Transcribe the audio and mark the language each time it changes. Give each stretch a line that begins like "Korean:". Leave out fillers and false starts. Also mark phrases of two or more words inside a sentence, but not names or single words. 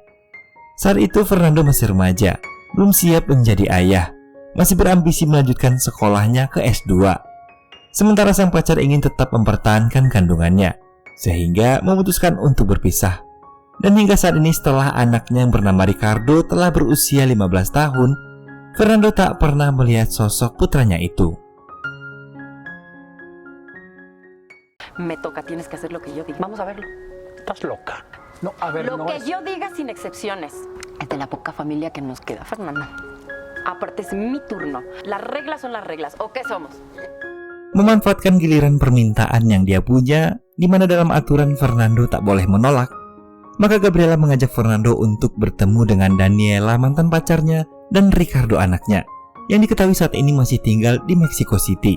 Indonesian: Saat itu Fernando masih remaja, belum siap menjadi ayah, masih berambisi melanjutkan sekolahnya ke S2. Sementara sang pacar ingin tetap mempertahankan kandungannya, sehingga memutuskan untuk berpisah. Dan hingga saat ini setelah anaknya yang bernama Ricardo telah berusia 15 tahun, Fernando tak pernah melihat sosok putranya itu.
Spanish: Me toca, tienes que hacer lo que yo diga. Vamos a verlo. Estás loca. No, a ver, Lo no que es... yo diga sin excepciones. Es de la poca familia que nos queda, Fernanda. Aparte es mi turno. Las reglas son las reglas. ¿O qué somos?
Indonesian: Memanfaatkan giliran permintaan yang dia punya, di mana dalam aturan Fernando tak boleh menolak, maka Gabriela mengajak Fernando untuk bertemu dengan Daniela, mantan pacarnya, dan Ricardo anaknya, yang diketahui saat ini masih tinggal di Mexico City.